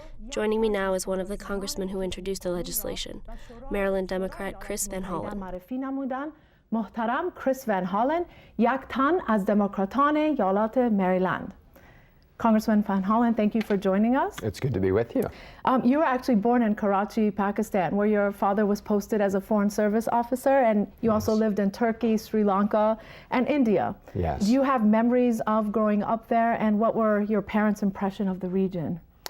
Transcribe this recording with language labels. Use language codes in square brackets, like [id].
[en] Joining me now is one of the congressmen who introduced the legislation, Maryland Democrat Chris van Hollen. [fa] محترم Chris van Hollen، یک تن از دموکراتان ایالات مریلند. [en] Congressman Van Hollen, thank you for joining us. It's good to be with you. You were actually born in Karachi, Pakistan, where your father was posted as a Foreign Service officer, and you also lived in Turkey, Sri Lanka, and India. Yes. Do you have memories of growing up there, and what were your parents' impression of the region?